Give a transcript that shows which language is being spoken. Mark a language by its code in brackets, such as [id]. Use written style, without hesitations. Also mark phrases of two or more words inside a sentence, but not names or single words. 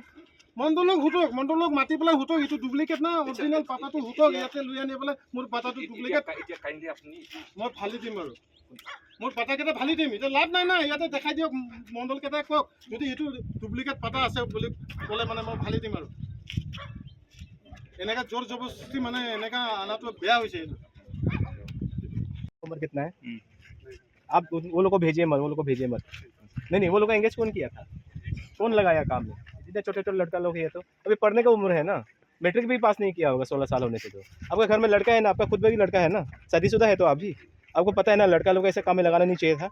[as] মণ্ডলক হুটক, মণ্ডলক মাতি পেলাই হুটক, এইটো ডুপ্লিকেট না অৰিজিনেল পাতাটো হুটক, ইয়াতে লৈ আনি পেলাই মোৰ পাতাটো ডুপ্লিকেট এতিয়া কাইণ্ডলি আপুনি মই ফালি দিম আৰু মোৰ পাতাকেইটা ফালি দিম। এতিয়া লাভ নাই না, ইয়াতে দেখাই দিয়ক মণ্ডলকেইটাই কওক, যদি এইটো ডুপ্লিকেট পাতা আছে বুলি ক'লে মানে মই ফালি দিম আৰু। এনেকা জোৰ জবৰদস্তি মানে এনেকা আনাটো বেয়া হৈছে। এইটো [hi] उम्र कितना है? आप वो लोग को भेजिए मत, वो लोग को भेजिए मत। नहीं, वो लोग का एंगेज कौन किया था? कौन लगाया काम में? इतने छोटे छोटे लड़का लोग है तो अभी पढ़ने का उम्र है ना, मैट्रिक भी पास नहीं किया होगा 16 साल होने से। तो आपका घर में लड़का है ना, आपका खुद में भी लड़का है ना, शादीशुदा है तो आप भी, आपको पता है ना लड़का लोग ऐसे काम में लगाना नहीं चाहिए था।